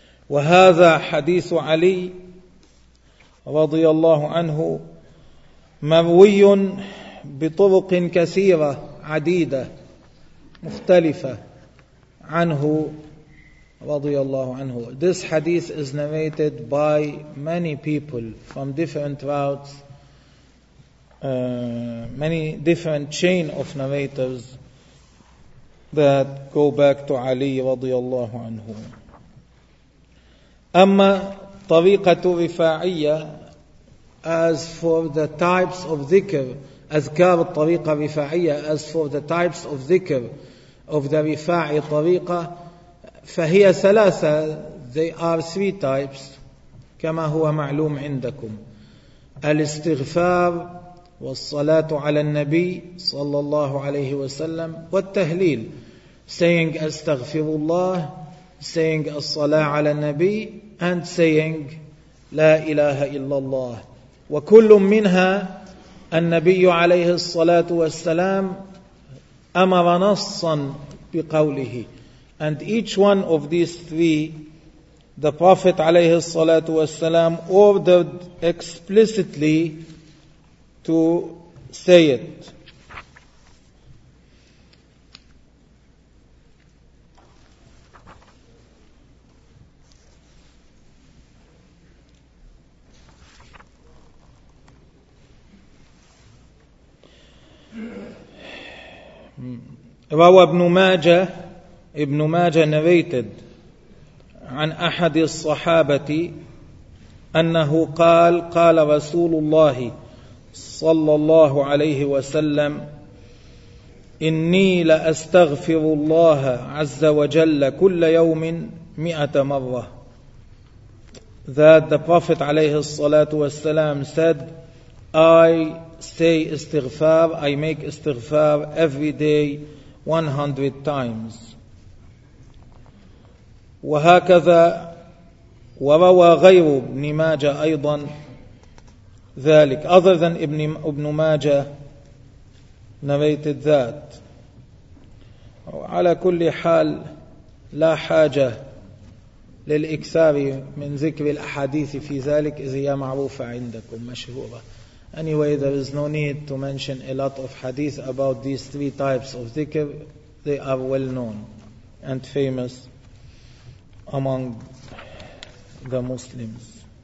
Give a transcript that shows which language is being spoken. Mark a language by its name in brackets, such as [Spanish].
[Arabic] وهذا حديث علي رضي الله عنه مروي بطرق كثيرة عديدة مختلفة عنه رضي الله عنه. [English] This hadith is narrated by many people from different routes, many different chain of narrators that go back to Ali رضي الله عنه. [Arabic] أما طريقة رفاعية. [English] As for the types of dhikr, [Arabic] أذكار الطريقة رفاعية. [English] As for the types of dhikr of the رفاعي طريقة, [Arabic] فهي ثلاثة. [English] They are three types, [Arabic] كما هو معلوم عندكم. الاستغفار والصلاة على النبي صلى الله عليه وسلم والتهليل. [English] Saying أستغفر الله, saying الصلاة على النبي, and saying لا إله إلا الله. [Arabic] وكل منها النبي عليه الصلاة والسلام أمر نصا بقوله. [English] And each one of these three, the Prophet عليه الصلاة والسلام ordered explicitly to say it. [Arabic] روى ابن ماجة [English] narrated [Arabic] عن أحد الصحابة أنه قال قال رسول الله صلى الله عليه وسلم إني لأستغفر الله عز وجل كل يوم 100 مرة. [English] That the Prophet عليه الصلاة والسلام said I say استغفار, I make استغفار every day 100 times. [Arabic] وهكذا وروى غير ابن ماجة أيضا ذلك. [English] Other than ابن ماجة narrated that. [Arabic] على كل حال لا حاجة للإكثار من ذكر الأحاديث في ذلك إذ هي معروفة عندكم مشهورة. [English] Anyway, there is no need to mention a lot of hadith about these three types of dhikr. They are well known and famous among the Muslims.